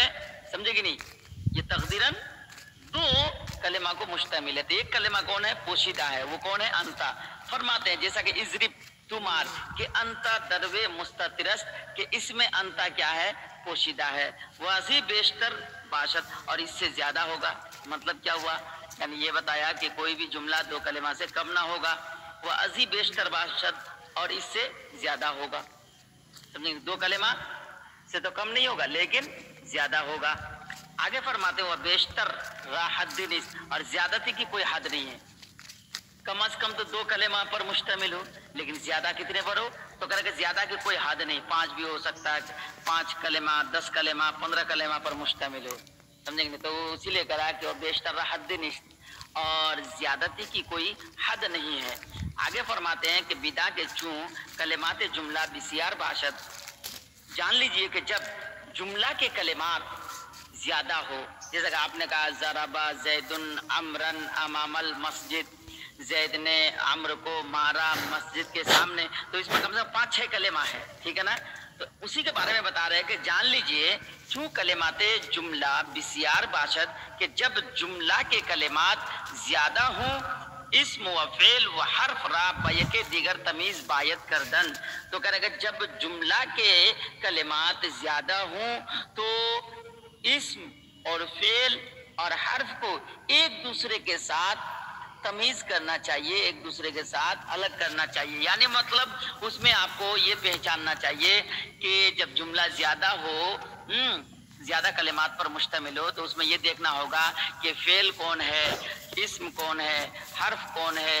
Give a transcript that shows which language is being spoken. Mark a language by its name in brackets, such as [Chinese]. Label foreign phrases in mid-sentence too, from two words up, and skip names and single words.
[Urdu] سمجھے کہ نہیں؟ یہ تقدیراً دو کلمہ کو مشتمل ہے. تو ایک کلمہ کون ہے؟ پوشیدہ ہے. وہ کون ہے؟ انتا. فرماتے ہیں جیسا کہ [Arabic] اضرب تمار، [Urdu] کہ [Persian] انتا دروے مستترست، [Urdu] کہ اس میں انتا کیا ہے؟ پوشیدہ ہے. [Persian] واضح بیشتر باشد، [Urdu] اور اس سے زیادہ ہوگا. مطلب کیا ہوا؟ یعنی یہ بتایا کہ کوئی بھی جملہ دو کلمہ سے کم نہ ہوگا. [Persian] وہ ازی بیشتر باشد، [Urdu] اور اس سے زیادہ ہوگا. سمجھیں؟ دو کلمہ سے تو کم نہیں ہوگا لیکن زیادہ ہوگا. آگے فرماتے [Persian] ہوا بیشتر را حد نیست، [Urdu] اور زیادتی کی کوئی حد نہیں ہے. کم از کم تو دو کلمہ پر مشتمل ہو، لیکن زیادہ کتنے پر ہو؟ تو کہہ رہے کہ زیادہ کی کوئی حد نہیں. 5 بھی ہو سکتا ہے، 5 کلمہ، 10 کلمہ، 15 کلمہ پر مشتمل ہو. سمجھیں گے؟ تو اسی لیے کرا کہ [Persian] بیشتر را حد نیست، [Urdu] اور زیادتی کی کوئی حد نہیں ہے. آگے فرماتے ہیں کہ [Persian] بدا کے چوں کلمات جملہ بسیار باشد. [Urdu] جان لیجئے کہ جب جملہ کے کلمات زیادہ ہو، جیسا کہ آپ نے کہا [Arabic] ضرب زید عمرا امام المسجد، [Urdu] زید نے عمرو کو مارا مسجد کے سامنے. تو اس میں کم سے کم 5-6 کلمہ ہے. ٹھیک ہے نا؟ تو اسی کے بارے میں بتا رہے ہیں کہ جان لیجئے [Persian] چوں کلمات جملہ بسیار باشد، [Urdu] کہ جب جملہ کے کلمات زیادہ ہوں، [Persian] اسم و فعل و حرف را بیک دیگر تمیز باید کردن. [Urdu] تو کہہ رہے کہ جب جملہ کے کلمات زیادہ ہوں تو اسم اور فعل اور حرف کو ایک دوسرے کے ساتھ تمیز کرنا چاہیے، ایک دوسرے کے ساتھ الگ کرنا چاہیے. یعنی مطلب اس میں آپ کو یہ پہچاننا چاہیے کہ جب جملہ زیادہ ہو، زیادہ کلمات پر مشتمل ہو، تو اس میں یہ دیکھنا ہوگا کہ فعل کون ہے، اسم کون ہے، حرف کون ہے.